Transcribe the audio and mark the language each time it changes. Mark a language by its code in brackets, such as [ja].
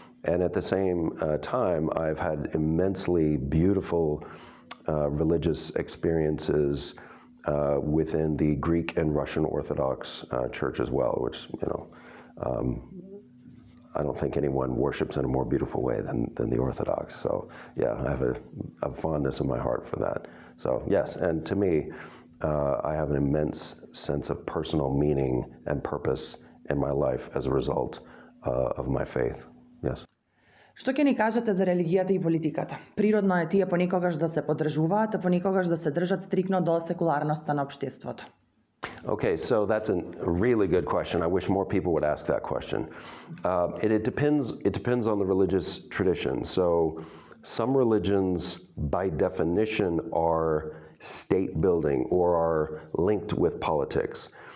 [en] And at the same time, I've had immensely beautiful religious experiences within the Greek and Russian Orthodox Church as well, which, I don't think anyone worships in a more beautiful way than the Orthodox. So, yeah, I have a fondness in my heart for that. So, yes, and to me, I have an immense sense of personal meaning and purpose in my life as a result of my faith. Yes. [mk] Што ќе ни кажете за религијата и политиката? Природно е тие понекогаш да се поддржуваат, а понекогаш да се држат стрикно до секуларноста на општеството. [en] Okay, so that's a really good question. I wish more people would ask that question. It depends on the religious tradition. So some religions, by definition, are state building or are linked with politics.